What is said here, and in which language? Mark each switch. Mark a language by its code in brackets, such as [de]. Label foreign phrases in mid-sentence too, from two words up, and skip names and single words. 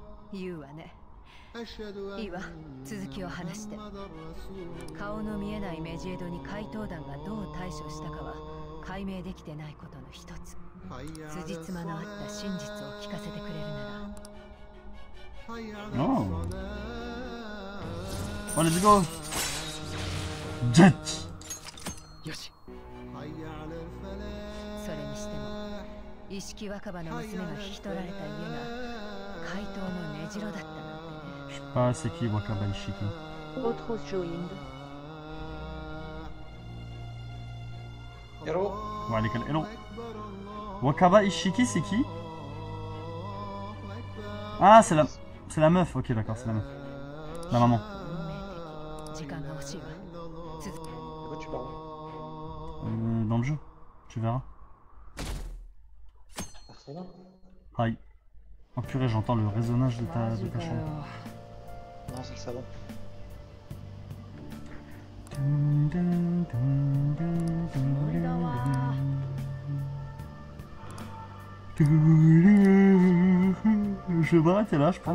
[ja] 言うわね。いいわ、続きを話して。顔の見えないメジエドに怪盗団がどう対処したかは解明できてないことの一つ。辻褄の合った真実を聞かせてくれるなら。 [en] Oh. Oh, let's go. Jet. [ja] よし。それにしても意識若葉の娘が引き取られた家が怪盗の根城だったなんてね。 [fr] Je sais pas c'est qui Wakaba Ishiki. Autre Shoin. [en] Hello. [fr] Walaikum hello. Wakaba Ishiki c'est qui? Ah c'est la meuf, ok d'accord, c'est la meuf. La maman. [ja] 時間が欲しいわ。続け。 [fr] De quoi tu parles? Dans le jeu, tu verras. Persona? Aïe. Oh purée, j'entends le résonnage de ta chambre. Non, c'est le salon. Je vais m'arrêter là, je pense.